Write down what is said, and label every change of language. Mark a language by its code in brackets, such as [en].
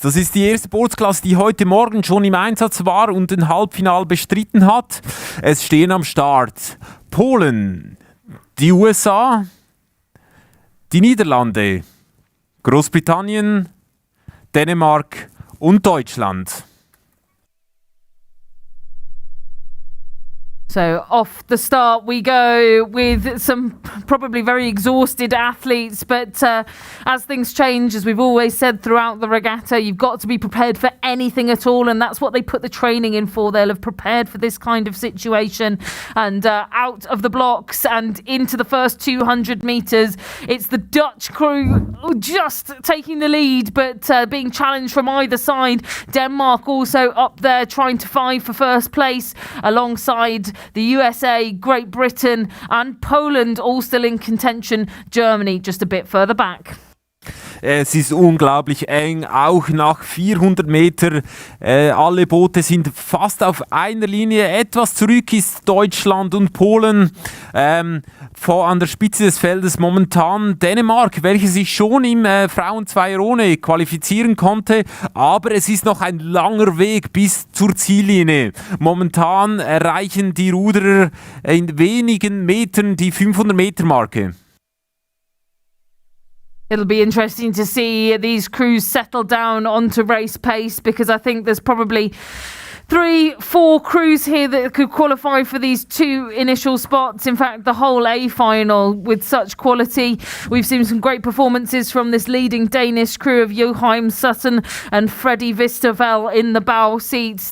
[de] Das ist die erste Bootsklasse, die heute Morgen schon im Einsatz war und den Halbfinal bestritten hat. Es stehen am Start Polen, die USA, die Niederlande, Großbritannien, Dänemark und Deutschland. [en] So off the start we go with some probably very exhausted athletes, but as things change, as we've always said throughout the regatta, you've got to be prepared for anything at all, and that's what they put the training in for. They'll have prepared for this kind of situation, and out of the blocks and into the first 200 metres, it's the Dutch crew just taking the lead, but being challenged from either side. Denmark also up there trying to fight for first place alongside the USA, Great Britain and Poland all still in contention. Germany just a bit further back. [de] Es ist unglaublich eng, auch nach 400 Meter. Alle Boote sind fast auf einer Linie. Etwas zurück ist Deutschland und Polen. An der Spitze des Feldes momentan Dänemark, welche sich schon im Frauen-Zweierone qualifizieren konnte. Aber es ist noch ein langer Weg bis zur Ziellinie. Momentan erreichen die Ruderer in wenigen Metern die 500-Meter-Marke. [en] It'll be interesting to see these crews settle down onto race pace, because I think there's probably 4 crews here that could qualify for these 2 initial spots. In fact, the whole A final with such quality. We've seen some great performances from this leading Danish crew of Joachim Sutton and Freddie Visterveld in the bow seats.